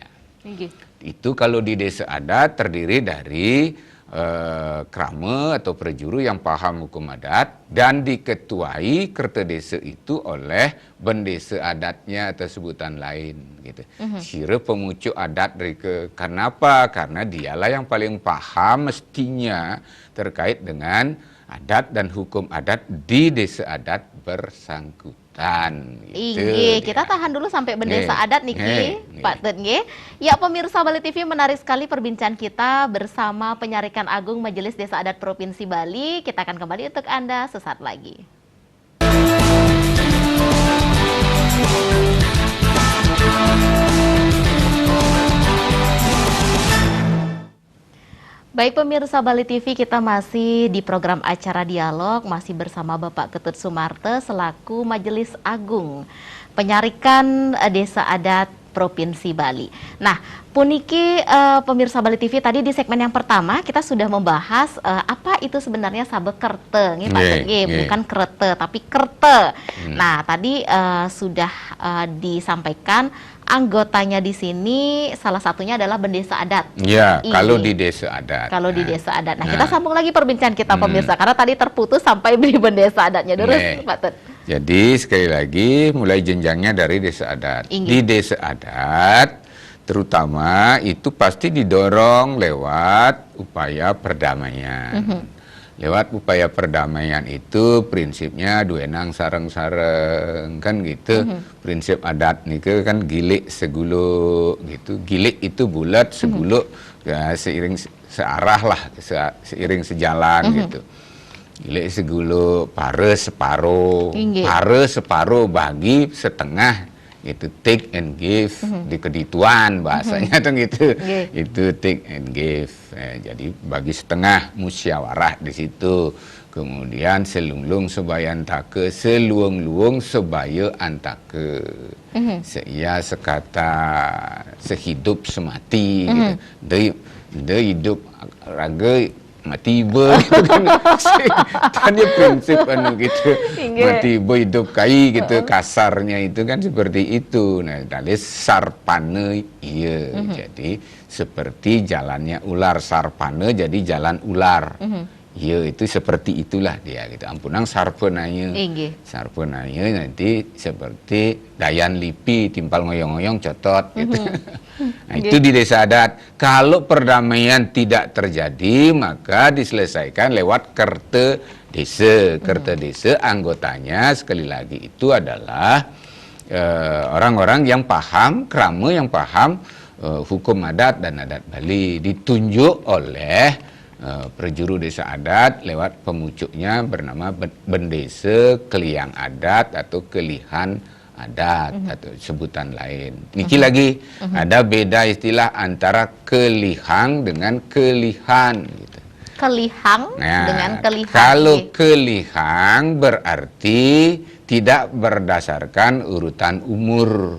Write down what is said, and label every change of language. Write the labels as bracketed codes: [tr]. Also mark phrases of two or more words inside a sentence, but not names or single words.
[id] Itu kalau di desa adat terdiri dari krama atau perjuru yang paham hukum adat dan diketuai kerte desa itu oleh bendesa adatnya atau sebutan lain gitu. Kira pemucuk adat mereka. Kenapa? Karena dialah yang paling paham mestinya terkait dengan adat dan hukum adat di desa adat bersangkutan. Gitu. Kita tahan dulu sampai bendesa adat niki, Pak Tut nggih. Ya pemirsa Bali TV, menarik sekali perbincangan kita bersama Penyarikan Agung Majelis Desa Adat Provinsi Bali. Kita akan kembali untuk Anda sesaat lagi. Baik pemirsa Bali TV, kita masih di program acara dialog, masih bersama Bapak Ketut Sumarte selaku Majelis Agung Penyarikan Desa Adat Provinsi Bali. Nah, puniki pemirsa Bali TV, tadi di segmen yang pertama kita sudah membahas apa itu sebenarnya sabekerte, bukan krete tapi kerte. Nah, tadi sudah disampaikan anggotanya di sini salah satunya adalah bendesa adat. Ya, kalau di desa adat. Kalau di desa adat. Nah, kita sambung lagi perbincangan kita pemirsa karena tadi terputus sampai di bendesa adatnya dulu, Pak Tut. Jadi sekali lagi mulai jenjangnya dari desa adat. Di desa adat terutama itu pasti didorong lewat upaya perdamaian. Lewat upaya perdamaian itu prinsipnya [ban] duenang sareng-sareng [id] kan gitu. Prinsip adat nih kan [ban] gilik seguluk [id] gitu. Gilik itu bulat, seguluk ya, seiring searah lah, seiring sejalan gitu. [ban] Gilik seguluk, pare separuh, pare separuh [id] bagi setengah itu [en] take and give [id] di kedituan bahasanya tuh gitu. Itu [en] take and give. [id] Jadi bagi setengah musyawarah di situ. [ban] Kemudian selunglung sebaya antake, seluung-luung sebaya antake. [id] Seia sekata sehidup semati gitu. Dia [ban] hidup raga mati iba gitu kan. [id] Tadi prinsip gitu. [ban] Mati iba hidup kai gitu, kasarnya itu kan seperti itu. [id] Nah, dari sarpane iya. Jadi seperti jalannya ular, sarpane jadi jalan ular. Iya, itu seperti itulah dia gitu. [ban] Ampunang sarpenanya. Sarpenanya [id] nanti seperti [ban] dayan lipi timpal ngoyong-ngoyong cotot gitu. [id] Nah, itu di desa adat. Kalau perdamaian tidak terjadi, maka diselesaikan lewat kerte desa. Kerte desa anggotanya sekali lagi itu adalah orang-orang yang paham, krama yang paham hukum adat dan adat Bali, ditunjuk oleh perjuru desa adat lewat pemucuknya bernama bendesa keliang adat atau kelihan adat atau sebutan lain. Niki lagi ada beda istilah antara kelihang dengan kelihan gitu. Kelihang dengan kelihan. Kalau kelihang berarti tidak berdasarkan urutan umur.